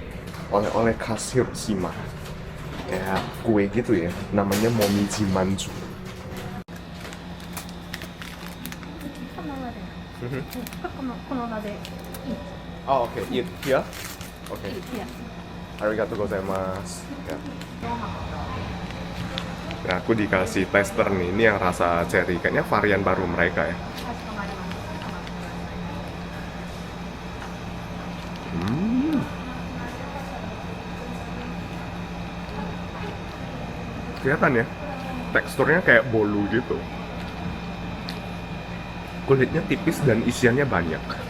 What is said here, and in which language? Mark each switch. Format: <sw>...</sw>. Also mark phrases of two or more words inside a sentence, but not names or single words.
<id>Oleh-oleh khas Hiroshima. Kayak kue gitu ya, namanya momiji manju.</id> <ja>このままで。このままでいい。</ja> <id>Oh oke,</id> <en>eat here.</en> <id>Oke,</id> <ja>いや。ありがとうございます.</ja> <id>Ya. Nah, aku dikasih tester nih, ini yang rasa cherry. Kayaknya varian baru mereka ya.</id> <ja>かしこまりました。</ja> <id>Kelihatan ya, teksturnya kayak bolu gitu. Kulitnya tipis dan isiannya banyak.</id>